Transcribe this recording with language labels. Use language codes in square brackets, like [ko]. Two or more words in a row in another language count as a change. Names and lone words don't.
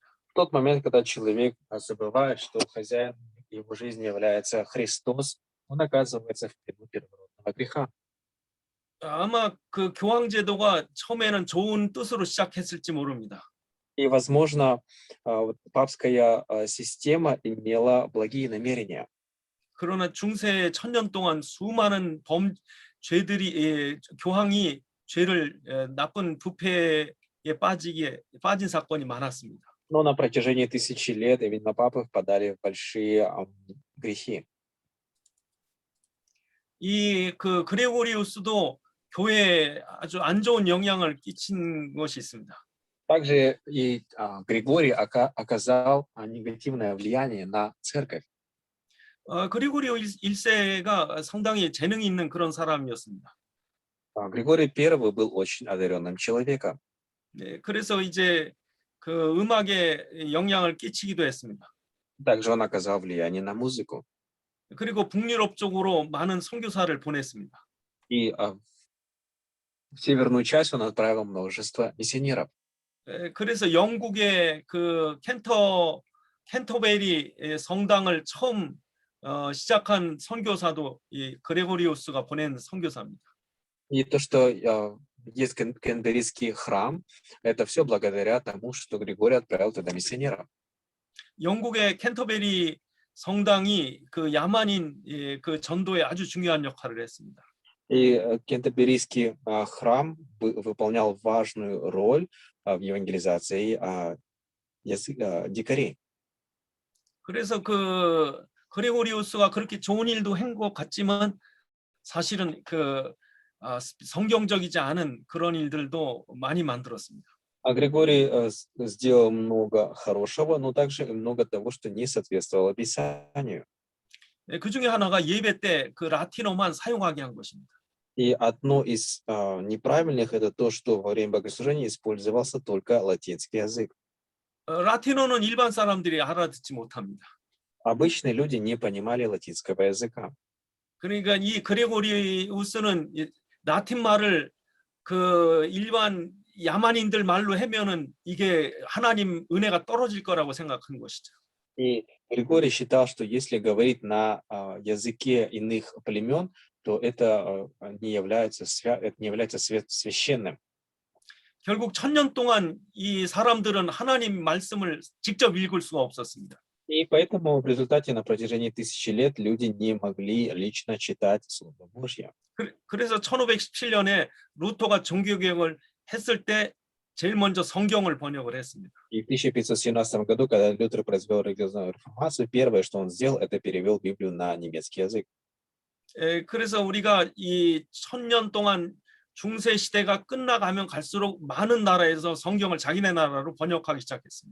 [ru] В тот момент, когда человек забывает, что хозяин его жизни является Христос, он оказывается в плену первородного греха. [ko] 아마 그 교황제도가 처음에는 좋은 뜻으로 시작했을지 모릅니다. [ru] И, возможно, папская система имела благие намерения. [ko] 그러나 중세 1000년 동안 수많은 교황이 죄를 나쁜 부패에 빠진 사건이 많았습니다. [ru] Но на протяжении тысячи лет именно папы впадали в большие грехи. [ko] 이 그 그레고리우스도 교회에 아주 안 좋은 영향을 끼친 것이 있습니다. [ru] Также и Григорий оказал негативное влияние на церковь. [ko] 그리고리오 1세가 상당히 재능이 있는 그런 사람이었습니다. [ru] Григорий I был очень одаренным человеком. [ko] 네, 그래서 이제 그 음악에 영향을 끼치기도 했습니다. [ru] Также он оказал влияние на музыку. [ko] 그리고 북유럽 쪽으로 많은 선교사를 보냈습니다. [ru] И в северную часть он отправил множество миссионеров. [ko] 그래서 영국의 그 캔터베리 성당을 처음 시작한 선교사도 이 그레고리우스가 보낸 선교사입니다. [ru] И то, что есть Кентерберийский храм, это все благодаря тому, что Григорий отправил туда миссионеров. [ko] 영국의 캔터베리 성당이 그 야만인 그 전도에 아주 중요한 역할을 했습니다. [ru] И Кентерберийский храм выполнял важную роль в евангелизации дикарей. [ko] 그래서 그 그레고리우스가 그렇게 좋은 일도 한 것 같지만 사실은 그 성경적이지 않은 그런 일들도 많이 만들었습니다. [ru] А Григорий сделал много хорошего, но также и много того, что не соответствовало Писанию. [ko] 그 중에 하나가 예배 때 그 라틴어만 사용하게 한 것입니다. [ru] И одно из неправильных это то, что во время богослужения использовался только латинский язык. [ko] 라틴어는 일반 사람들이 알아듣지 못합니다. [ru] Обычные люди не понимали латинского языка. [ko] 그러니까 이 그레고리우스는 라틴 말을 그 일반 야만인들 말로 하면은 이게 하나님 은혜가 떨어질 거라고 생각한 것이죠. [ru] И Григорий считал, что если говорить на языке иных племен, то это не является священным. [ko] 결국 1000년 동안 이 사람들은 하나님 말씀을 직접 읽을 수가 없었습니다. [ru] И поэтому в результате на протяжении 1000 лет люди не могли лично читать Слово Божье. [ko] 그래서 1517년에 루터가 종교개혁을 했을 때 제일 먼저 성경을 번역을 했습니다. [ru] И в 1517 году, когда Лютер произвел религиозную реформацию, первое, что он сделал, это перевел Библию на немецкий язык. [ko] 그래서 우리가 이 1000년 동안 중세 시대가 끝나가면 갈수록 많은 나라에서 성경을 자기네 나라로 번역하기 시작했습니다.